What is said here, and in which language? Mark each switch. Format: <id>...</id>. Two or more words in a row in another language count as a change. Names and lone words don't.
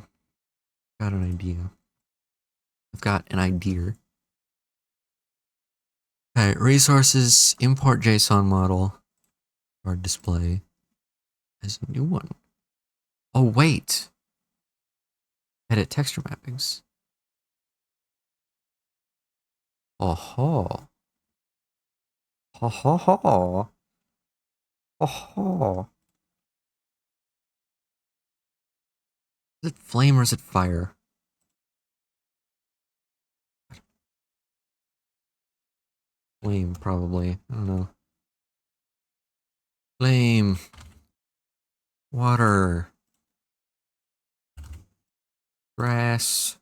<en>Got an idea. I've got an idea. Okay, resources, import JSON model, or display as a new one. Oh, wait. Edit texture mappings. Oh ho. Ho ho ho. Oh ho. Is it flame or is it fire? Flame, probably. I don't know. Flame. Water. Grass.</en>